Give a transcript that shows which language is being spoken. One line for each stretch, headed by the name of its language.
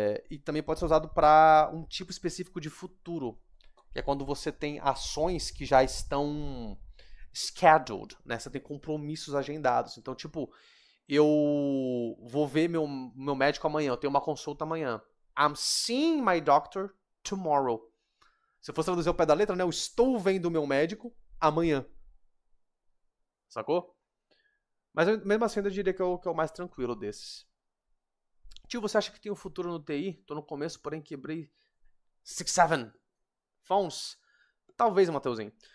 Portuguese: E também pode ser usado para um tipo específico de futuro, que é quando você tem ações que já estão scheduled, né? Você tem compromissos agendados. Então, tipo, eu vou ver meu médico amanhã, eu tenho uma consulta amanhã.
English: I'm seeing my doctor tomorrow.
Portuguese: Se eu fosse traduzir o pé da letra, né? Eu estou vendo o meu médico amanhã. Sacou? Mas mesmo assim, eu diria que é o mais tranquilo desses. Tio, você acha que tem um futuro no TI? Tô no começo, porém quebrei 6-7 phones. Talvez, Mateuzinho.